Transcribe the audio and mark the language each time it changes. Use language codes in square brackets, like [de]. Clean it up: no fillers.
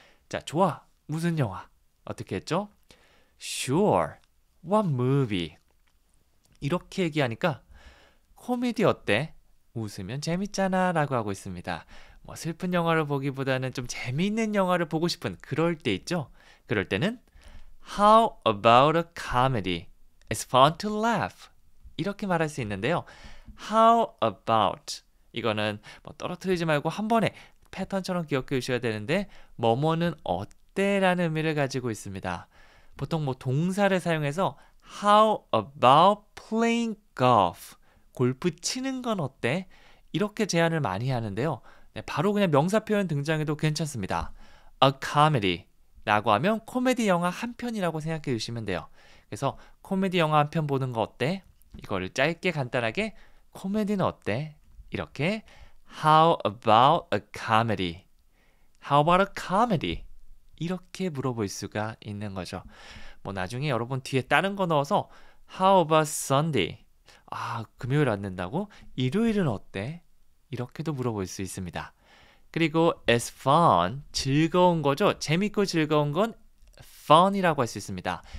[ko] 자, 좋아. 무슨 영화? 어떻게 했죠? [en] Sure. What movie? [ko] 이렇게 얘기하니까 코미디 어때? 웃으면 재밌잖아 라고 하고 있습니다. 뭐 슬픈 영화를 보기보다는 좀 재미있는 영화를 보고 싶은 그럴 때 있죠? 그럴 때는 [en] How about a comedy? It's fun to laugh. [ko] 이렇게 말할 수 있는데요. [en] How about [ko] 이거는 뭐 떨어뜨리지 말고 한 번에 패턴처럼 기억해 주셔야 되는데 뭐뭐는 어때? 라는 의미를 가지고 있습니다. 보통 뭐 동사를 사용해서 [en] How about playing golf? [ko] 골프 치는 건 어때? 이렇게 제안을 많이 하는데요. 네, 바로 그냥 명사 표현 등장해도 괜찮습니다. A comedy 라고 하면 코미디 영화 한 편이라고 생각해 주시면 돼요. 그래서 코미디 영화 한 편 보는 거 어때? 이거를 짧게 간단하게 코미디는 어때? 이렇게 [en] How about a comedy? How about a comedy? [ko] 이렇게 물어볼 수가 있는 거죠. 뭐 나중에 여러분 뒤에 다른 거 넣어서 [en] How about Sunday? [ko] 아, 금요일 안 된다고? 일요일은 어때? 이렇게도 물어볼 수 있습니다. 그리고 it's fun, 즐거운 거죠. 재밌고 즐거운 건 fun이라고 할 수 있습니다.